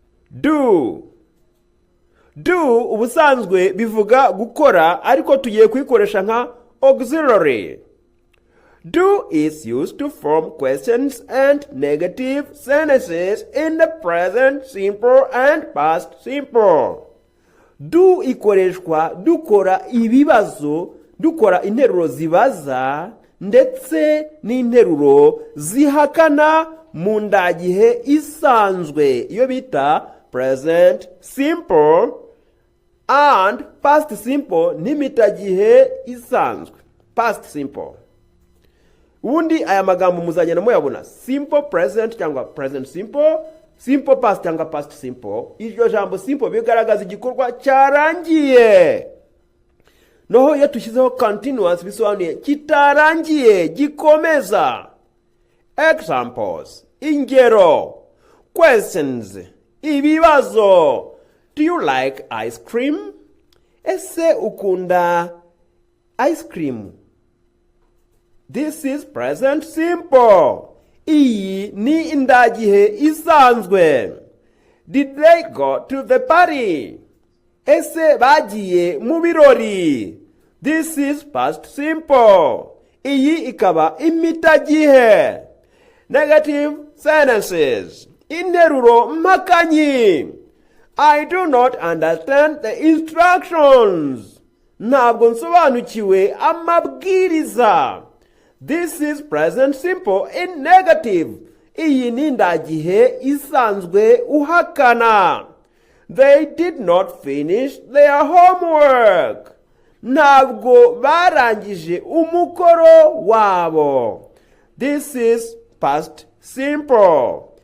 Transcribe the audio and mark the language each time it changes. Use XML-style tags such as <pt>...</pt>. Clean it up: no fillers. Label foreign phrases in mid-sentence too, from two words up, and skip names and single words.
<rw>Do. Do ubusanzwe bivuga gukora, ariko tugiye kuyikoresha nka auxiliary.</rw> <en>Do is used to form questions and negative sentences in the present simple and past simple.</en> <rw>Do ikoreshwa dukora ibibazo, dukora interuro zibaza ndetse n'interuro zihakana mu ndagihe isanzwe, iyo bita</rw> <en>present simple and past simple</en> <rw>n'imitagihe isanzwe,</rw> <en>past simple.</en> <rw>Ubundi aya magambo muzagenda muyabona</rw> <en>simple present</en> <rw>cyangwa</rw> <en>present simple, simple past</en> <rw>cyangwa</rw> <en>past simple.</en> <rw>Iryo jambo simple bigaragaza igikorwa cyarangiye. Noho iyo tushyizeho continuous bisobanuye kitarangiye, gikomeza.</rw> <en>Examples, ingero. Questions, ibibazo. Do you like ice cream?</en> <rw>Ese ukunda</rw> <en>ice cream? This is present simple.</en> <rw>Iyi ni indagihe isanzwe.</rw> <en>Did they go to the party?</en> <rw>Ese bagiye mu birori?</rw> <en>This is past simple.</en> <rw>Iyi ikaba imitagihe.</rw> <en>Negative sentences.</en> <rw>Interuro mpakanyi.</rw> <en>I do not understand the instructions.</en> <rw>Ntabwo nsobanukiwe amabwiriza.</rw> <en>This is present simple in negative.</en> <rw>Iyi ni indagihe isanzwe uhakana.</rw> <en>They did not finish their homework.</en> <rw>Ntabwo barangije umukoro wabo.</rw> <en>This is past simple.</en>